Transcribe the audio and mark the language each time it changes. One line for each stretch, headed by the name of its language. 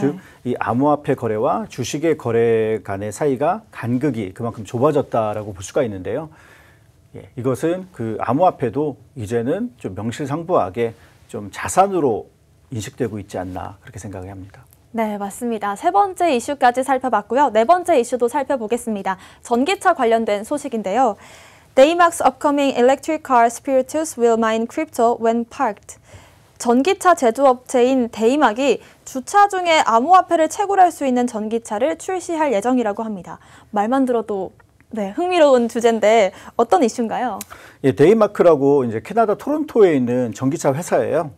Korean: 즉, 이 암호화폐 거래와 주식의 거래 간의 사이가 간극이 그만큼 좁아졌다라고 볼 수가 있는데요. 예, 이것은 그 암호화폐도 이제는 좀 명실상부하게 좀 자산으로 인식되고 있지 않나 그렇게 생각을 합니다. 네, 맞습니다. 세 번째 이슈까지 살펴봤고요. 네 번째 이슈도 살펴보겠습니다. 전기차 관련된 소식인데요.
English: Daymak's upcoming electric car Spiritus will mine crypto when parked.
Korean: 전기차 제조업체인 데이막이 주차 중에 암호화폐를 채굴할 수 있는 전기차를 출시할 예정이라고 합니다. 말만 들어도 네, 흥미로운 주제인데 어떤 이슈인가요? 예, 데이마크라고 이제 캐나다 토론토에 있는 전기차 회사예요.